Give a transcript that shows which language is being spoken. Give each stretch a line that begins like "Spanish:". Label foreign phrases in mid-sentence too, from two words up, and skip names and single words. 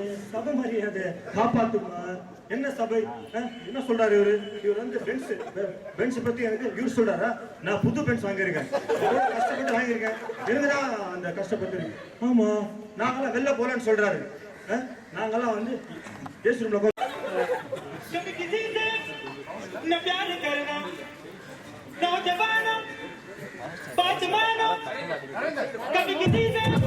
Tamil: சபை மரியாதை காப்பாத்துமா. என்ன சபை? என்ன சொல்றாரு இவரு? இவர் வந்து பென்ஸ் பத்தி எனக்கு இவர் சொல்றாரா? நான் புது பென்ஸ் வாங்கியிருக்கேன், கஷ்டப்பட்டு வாங்கியிருக்கேன். எனக்குதான் அந்த கஷ்டப்பட்டு. ஆமா, நாங்கெல்லாம் வெளில போலன்னு சொல்றாரு. நாங்கெல்லாம் வந்து
English: AC roomல
Hindi: न प्यार करना नौजवानों बाजवानों कभी किसी से